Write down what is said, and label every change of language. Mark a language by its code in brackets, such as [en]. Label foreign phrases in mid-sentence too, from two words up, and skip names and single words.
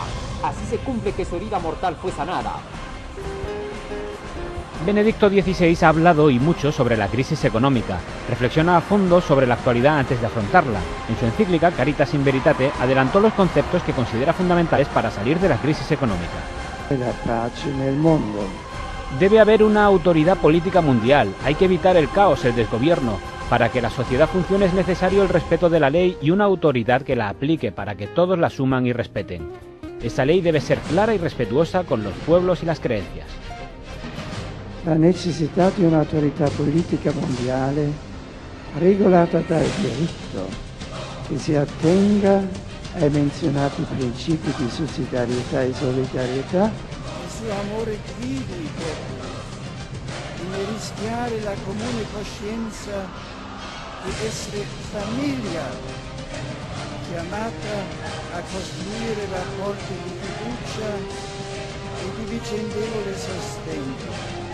[es] Así se cumple que su herida mortal fue sanada. Benedicto XVI ha hablado y mucho sobre la crisis económica. Reflexiona a fondo sobre la actualidad antes de afrontarla. En su encíclica Caritas in Veritate adelantó los conceptos que considera fundamentales para salir de la crisis económica. [it] La pace nel mondo. [es] Debe haber una autoridad política mundial. Hay que evitar el caos, el desgobierno. Para que la sociedad funcione es necesario el respeto de la ley y una autoridad que la aplique para que todos la asuman y respeten. Esa ley debe ser clara y respetuosa con los pueblos y las creencias. [it] La necessità di un'autorità politica mondiale regolata dal diritto che si attenga ai menzionati principi di sussidiarietà e solidarietà. Il suo amore guidi i popoli, di rischiare la comune coscienza di essere famiglia, chiamata a costruire rapporti di fiducia e di vicendevole sostegno.